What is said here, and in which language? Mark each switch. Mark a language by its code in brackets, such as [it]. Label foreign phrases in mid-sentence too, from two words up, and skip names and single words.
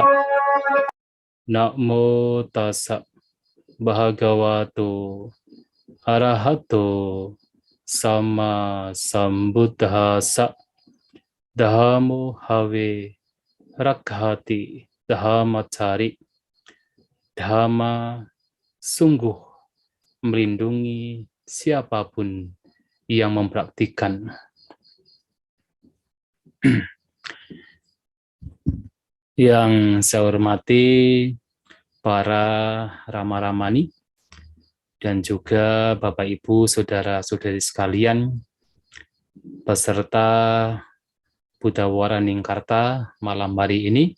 [pi] Namo tassa bhagavato arahato sama sambuddhassa. Dhammo have raghati dhamacari. [id] Dhamma sungguh melindungi siapapun yang mempraktikkan. Yang saya hormati para Rama-Ramani dan juga Bapak Ibu saudara-saudari sekalian peserta Buddha Waraningkarta malam hari ini.